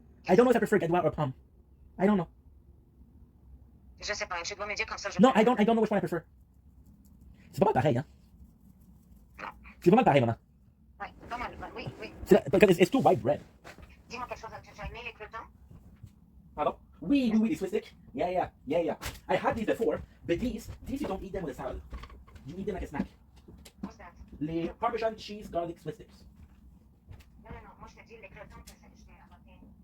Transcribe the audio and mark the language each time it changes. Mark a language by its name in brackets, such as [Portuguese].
[English] I don't know if I prefer Gadwa or Palm. I don't know. [French] Je sais pas. Tu dois me dire comme ça. [English] No, I don't know which one I prefer. [French] C'est pas mal pareil, hein? Non. C'est pas mal pareil, maman. Oui, pas mal. Oui. [English] Because it's too white bread. [French] Dis-moi quelque chose. Tu as aimé les croutons? Pardon? Oui, [English] the Swiss stick. Yeah. I had these before, but these you don't eat them with a salad. You eat them like a snack. What's that? Les Parmesan cheese garlic Swiss sticks. [French] Non. Moi, je te dis les croutons que je t'ai apporté.